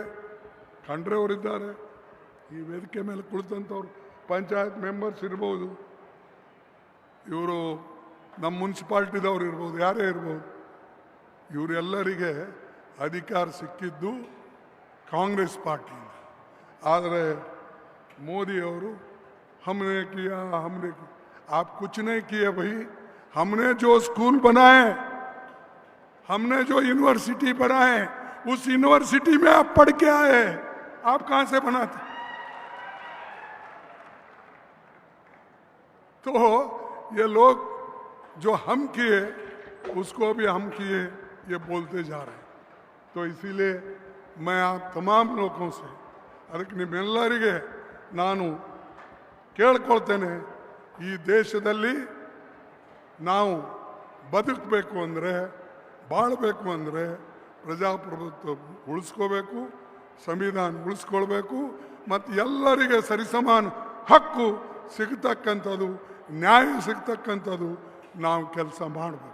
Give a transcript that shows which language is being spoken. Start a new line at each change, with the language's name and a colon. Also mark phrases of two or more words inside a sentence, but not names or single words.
Kannada: ಖಂಡ್ರೆಯವರಿದ್ದಾರೆ, ಈ ವೇದಿಕೆ ಮೇಲೆ ಕುಳಿತಂಥವ್ರು ಪಂಚಾಯತ್ ಮೆಂಬರ್ಸ್ ಇರ್ಬೋದು, ಇವರು ನಮ್ಮ ಮುನ್ಸಿಪಾಲ್ಟಿದವ್ರು ಇರ್ಬೋದು, ಯಾರೇ ಇರ್ಬೋದು. ಇವರೆಲ್ಲರಿಗೆ ಅಧಿಕಾರ ಸಿಕ್ಕಿದ್ದು ಕಾಂಗ್ರೆಸ್ ಪಾರ್ಟಿಯಿಂದ. ಆದರೆ ಮೋದಿಯವರು
Hindi: हमने किया, हमने किया। आप कुछ नहीं किए भाई। हमने जो स्कूल बनाए, हमने जो यूनिवर्सिटी बनाए, उस यूनिवर्सिटी में आप पढ़ के आए। आप कहाँ से बनाते? तो ये लोग जो हम किए उसको भी हम किए ये बोलते जा रहे हैं. तो इसीलिए मैं आप तमाम लोगों से
Kannada: ಅದಕ್ಕೆ ನಿಮ್ಮೆಲ್ಲರಿಗೆ ನಾನು ಕೇಳ್ಕೊಳ್ತೇನೆ, ಈ ದೇಶದಲ್ಲಿ ನಾವು ಬದುಕಬೇಕು ಅಂದರೆ, ಬಾಳಬೇಕು ಅಂದರೆ ಪ್ರಜಾಪ್ರಭುತ್ವ ಉಳಿಸ್ಕೋಬೇಕು, ಸಂವಿಧಾನ ಉಳಿಸ್ಕೊಳ್ಬೇಕು, ಮತ್ತು ಎಲ್ಲರಿಗೆ ಸರಿಸಮಾನ ಹಕ್ಕು ಸಿಗತಕ್ಕಂಥದ್ದು, ನ್ಯಾಯ ಸಿಗ್ತಕ್ಕಂಥದ್ದು ನಾವು ಕೆಲಸ ಮಾಡಬೇಕು.